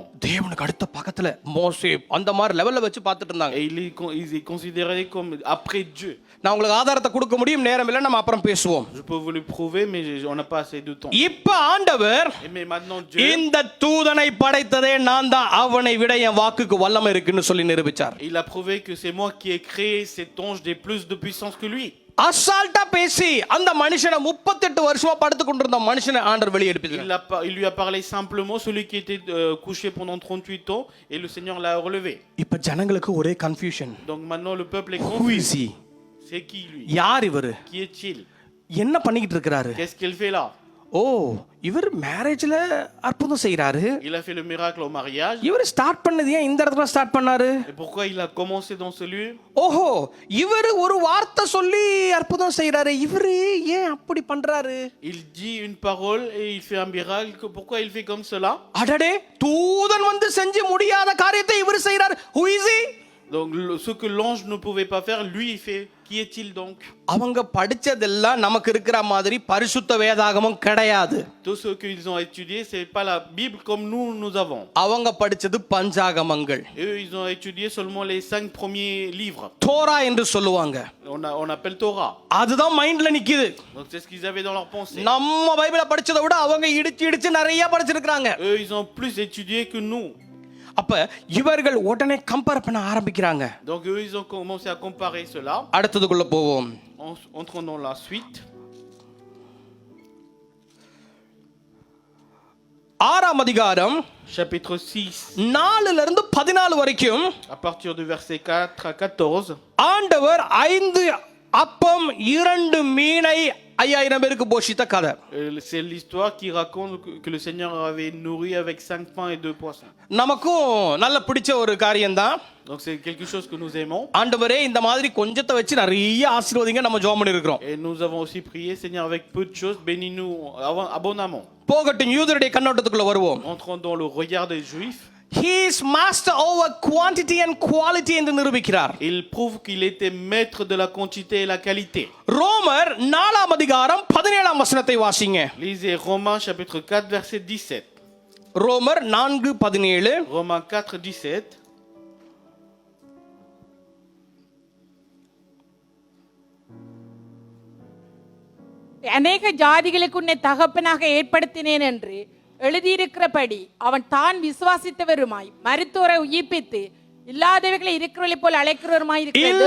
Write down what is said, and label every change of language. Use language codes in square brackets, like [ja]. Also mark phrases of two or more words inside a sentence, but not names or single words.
[ta] தேவனுக்கு அடுத்த பக்கத்துல மோசே அந்த மாதிரி லெவல்ல வச்சு பார்த்துட்டு இருந்தாங்க. [fr] Et ils les considéraient comme après Dieu. [ta] நான் உங்களுக்கு ஆதாரத்தை கொடுக்க முடியும், நேரம் இல்லை, நம்ம அப்புறம் பேசுவோம். [fr] Je peux vous le prouver, mais on n'a pas assez de temps. [ta] இப்ப ஆண்டவர் [fr] Mais maintenant Dieu, [ta] இந்த தூதனை படைத்ததே நான் தான், அவனை விட என் வாக்குக்கு வல்லமை இருக்குன்னு சொல்லி நிரூபிச்சார். [fr] il a prouvé que c'est moi qui ai créé cet ange de plus de puissance que lui. [ta] அசால்ட்டா பேசி அந்த மனுஷனை 38 வருஷமா படுத்து கொண்டிருந்த மனுஷனை ஆண்டவர் வெளியே எடுப்பிச்சார். [fr] Il lui a parlé simplement, celui qui était couché pendant 38 ans, et le Seigneur l'a relevé. [ta] இப்ப ஜனங்களுக்கு ஒரே கன்ஃபியூஷன். [fr] Donc maintenant le peuple est [en] Who is [fr] confus. [en] he? [fr] C'est qui lui? [ta] யார் இவரு? [fr] Qui est-il? [ta] என்ன பண்ணிக்கிட்டு இருக்காரு? [fr] Qu'est-ce qu'il fait là? [ta] ஓ இவர் மேரேஜ்ல அற்புதம் செய்யறாரு. [fr] Il a fait le miracle au mariage. [ta] இவர் ஸ்டார்ட் பண்ணது ஏன் இந்த இடத்துல ஸ்டார்ட் பண்ணாரு? [fr] Et pourquoi il a commencé dans ce lieu? [ta] ஓஹோ இவர் ஒரு வார்த்தை சொல்லி அற்புதம் செய்யறாரு. இவரு ஏன் அப்படி பண்றாரு? [fr] Il dit une parole et il fait un miracle. Pourquoi il fait comme cela? [ta] அடடே தூதன் வந்து செஞ்சு முடியாத காரியத்தை இவர் செய்யறாரு. [en] Who is he? [fr] Donc ce que l'ange ne pouvait pas faire, lui il fait. Qui est-il donc? [ta] அவங்க படிச்சதெல்லாம் நமக்கு இருக்கிற மாதிரி பரிசுத்த வேதாகமம் கிடையாது. [fr] Tout ce qu'ils ont étudié, c'est pas la Bible comme nous avons. [ta] அவங்க படிச்சது பஞ்சாகமங்கள். [fr] Eux, ils ont étudié seulement les 5 premiers livres. [ta] தோரா என்று சொல்லுவாங்க. [fr] On appelle Torah. [ta] அதுதான் மைண்ட்ல நிக்குது. [fr] Donc c'est ce qu'ils avaient dans leur pensée. [ta] நம்ம பைபிளை படிச்சதை விட அவங்க இடிச்சு நிறைய படிச்சிருக்காங்க. [fr] Eux, ils ont plus étudié que nous. [ta] அப்ப இவர்கள் உடனே கம்பேர் பண்ண ஆரம்பிக்கிறாங்க. [fr] Donc eux, ils ont commencé à comparer cela. [ta] அடுத்ததுக்குள்ள போவோம். [fr] Entrons dans la suite. [ta] 6ஆம் அதிகாரம் [fr] Chapitre 6. [ta] 4ல இருந்து 14 வரைக்கும் [fr] À partir du verset 4 à 14. [ta] ஆண்டவர் 5 அப்பம் 2 மீனை 5000 பேருக்கு போஷித்த கதை. [fr] C'est l'histoire qui raconte que le Seigneur avait nourri avec 5 pains et 2 poissons. [ta] நமக்கும் நல்ல பிடிச்ச ஒரு காரியம்தான். [fr] Donc c'est quelque chose que nous aimons. [ta] ஆண்டவரே இந்த மாதிரி கொஞ்சத்தை வச்சு நிறைய ஆசீர்வதிங்க நம்ம ஜெபம் பண்ணிருக்கோம். [fr] Et nous avons aussi prié, Seigneur, avec peu de choses, bénis-nous abondamment. [ta] போகட்டும் யூதருடைய கண்ணோட்டத்துக்குள்ள வருவோம். [fr] Entrons dans le regard des Juifs. [en] He is master over quantity and quality [ta] என்று நிரூபிக்கிறார். [fr] Il prouve qu'il était maître de la quantité et la qualité. [ta] ரோமர் 4ஆம் அதிகாரம் 17ஆம் வசனத்தை வாசிங்க. [fr] Lisez Romains chapitre 4 verset 17. [ta] ரோமர் 4:17. [fr] Romains 4:17. [ta] அநேக ஜாதிகளுக்கு உன்னை தகப்பனாக ஏற்படுத்தினேன் என்று எழுதியிருக்கிறபடி அவன் தான் விசுவாசித்தவருமாய் மருத்துவரை உயிர்ப்பித்து இல்லாதவைகளை இருக்கிறவளை போல அழைக்கிறவருமாய் இருக்கிற தேவன்.